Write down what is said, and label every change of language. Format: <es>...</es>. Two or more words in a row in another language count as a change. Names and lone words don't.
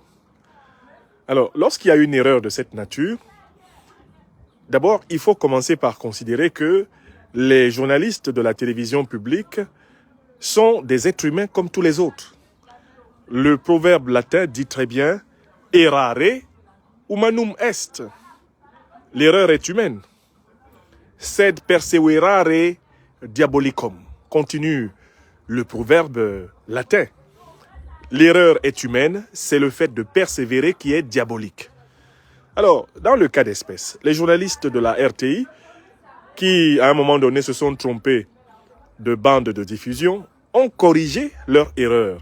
<fr>Alors, lorsqu'il y a une erreur de cette nature, d'abord, il faut commencer par considérer que les journalistes de la télévision publique sont des êtres humains comme tous les autres. Le proverbe latin dit très bien «</fr> <la>errare humanum est ».</la> <fr>L'erreur est humaine. «</fr> <la>Sed perseverare diabolicum</la> <fr>» continue le proverbe latin. L'erreur est humaine, c'est le fait de persévérer qui est diabolique. Alors, dans le cas d'espèce, les journalistes de la RTI, qui à un moment donné se sont trompés de bande de diffusion, ont corrigé leur erreur.</fr>